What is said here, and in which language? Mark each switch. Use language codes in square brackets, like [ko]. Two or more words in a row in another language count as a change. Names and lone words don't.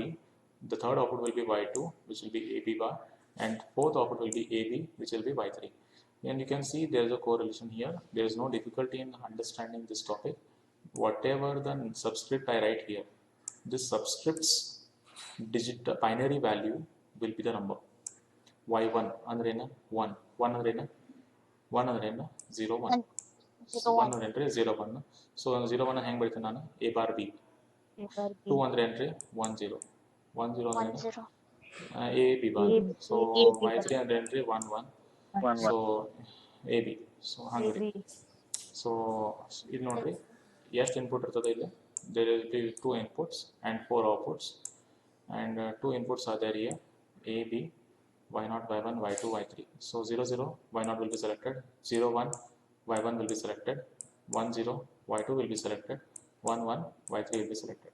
[en] The third output will be Y2, which will be AB bar, and fourth output will be AB, which will be Y3. And you can see there is a correlation here. There is no difficulty in understanding this topic. Whatever the subscript I write here, this subscript's binary value will be the number. [kn] Y1 andrena 1, 1 andrena 0, 1. So 1 andre 0, 1. So 0, 1 ಹಂಗ್ ಬರಿತೆ ನಾನು A bar B. 2 andre 1, 0. 1, 0 andre A B bar. So Y3 andre 1, 1. So AB. So hangri. So ಇಲ್ಲಿ ನೋಡ್ರಿ ಎಷ್ಟು ಇನ್ಪುಟ್ ಇರ್ತದೆ ಇಲ್ಲಿ. [en] There will be 2 inputs and 4 outputs, and 2 inputs are there here, A, B, Y0, Y1, Y2, Y3. So 0, 0, Y0 will be selected, 0, 1, Y1 will be selected, 1, 0, Y2 will be selected, 1, 1, Y3 will be selected.